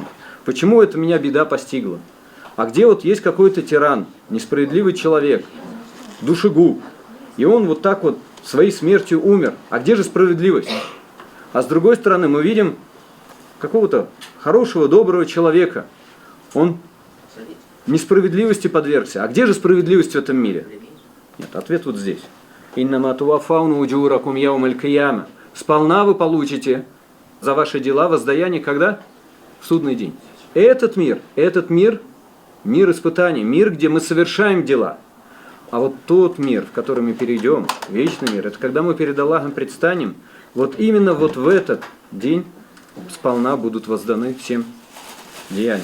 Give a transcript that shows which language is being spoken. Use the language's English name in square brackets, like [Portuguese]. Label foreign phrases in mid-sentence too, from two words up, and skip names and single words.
[Russian] Почему это меня беда постигла? А где вот есть какой-то тиран, несправедливый человек, душегуб, и он вот так вот своей смертью умер. А где же справедливость? А с другой стороны, мы видим какого-то хорошего, доброго человека. Он несправедливости подвергся. А где же справедливость в этом мире? Нет, ответ вот здесь. [Arabic] «إنما توفون أجوركم يوم القيامة». [Russian] Сполна вы получите за ваши дела воздаяние когда? В судный день. Этот мир, мир испытаний, мир, где мы совершаем дела. А вот тот мир, в который мы перейдем, вечный мир, это когда мы перед Аллахом предстанем, вот именно вот в этот день сполна будут возданы всем деяниям.